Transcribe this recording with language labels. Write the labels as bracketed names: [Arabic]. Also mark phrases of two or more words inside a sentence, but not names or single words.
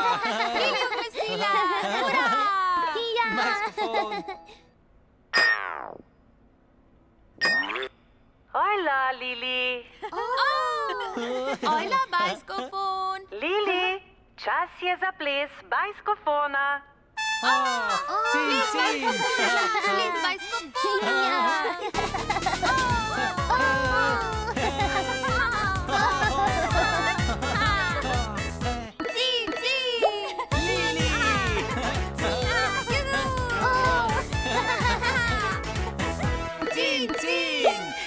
[Slovenian] Lili oglasila. Ura. Bajskofon! Hojla, Lili. Ajla, bajskofon. Lili, čas je za ples bajskofona. Cin, cin! Ples bajskofona. Cin, cin. Lili! Cin, cin!